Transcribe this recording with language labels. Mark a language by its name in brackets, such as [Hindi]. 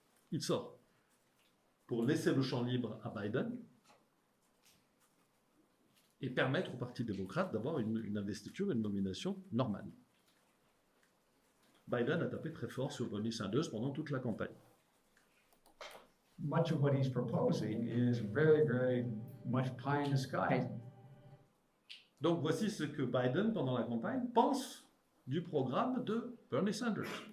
[French] Il sort pour laisser le champ libre à Biden et permettre au Parti démocrate d'avoir une investiture, une nomination normale. Biden a tapé très fort sur Bernie Sanders pendant toute la campagne. [English] Much of what he's proposing is very, very much pie in the sky. [French] Donc voici ce que Biden, pendant la campagne, pense du programme de Bernie Sanders.